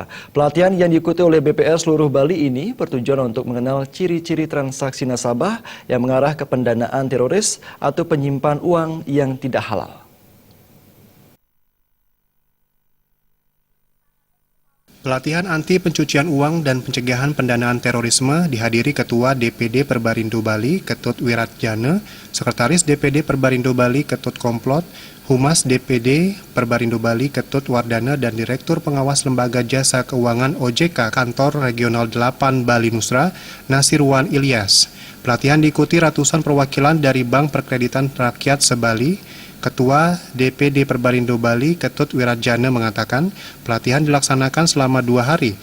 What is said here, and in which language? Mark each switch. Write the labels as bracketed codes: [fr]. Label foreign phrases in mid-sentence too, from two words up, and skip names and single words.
[id] Pelatihan yang diikuti oleh BPR seluruh Bali ini bertujuan untuk mengenal ciri-ciri transaksi nasabah yang mengarah ke pendanaan teroris atau penyimpan uang yang tidak halal. Pelatihan anti pencucian uang dan pencegahan pendanaan terorisme dihadiri Ketua DPD Perbarindo Bali, Ketut Wiratjana, Sekretaris DPD Perbarindo Bali, Ketut Komplot, Humas DPD Perbarindo Bali, Ketut Wardana, dan Direktur Pengawas Lembaga Jasa Keuangan OJK Kantor Regional 8 Bali Nusra, Nasirwan Ilyas. Pelatihan diikuti ratusan perwakilan dari Bank Perkreditan Rakyat Sebali. Ketua DPD Perbarindo Bali, Ketut Wiratjana, mengatakan pelatihan dilaksanakan selama 2 hari.